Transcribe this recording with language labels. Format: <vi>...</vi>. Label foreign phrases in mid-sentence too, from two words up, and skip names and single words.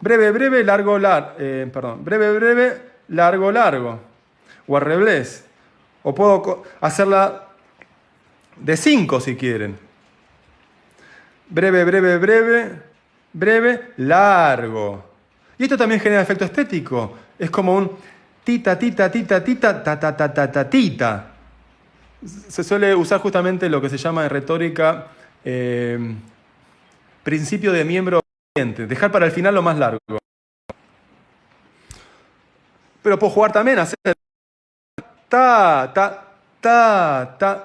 <es>Breve, breve, largo, breve, breve, largo, largo. O al revés. O puedo hacerla de 5 si quieren. Breve, breve, breve, breve, largo. Y esto también genera efecto estético. Es como un tita, tita, tita, tita, ta, ta, ta, ta, ta, tita. Se suele usar justamente lo que se llama en retórica principio de miembro siguiente. Dejar para el final lo más largo. Pero puedo jugar también a hacer ta, ta, ta, ta.</es>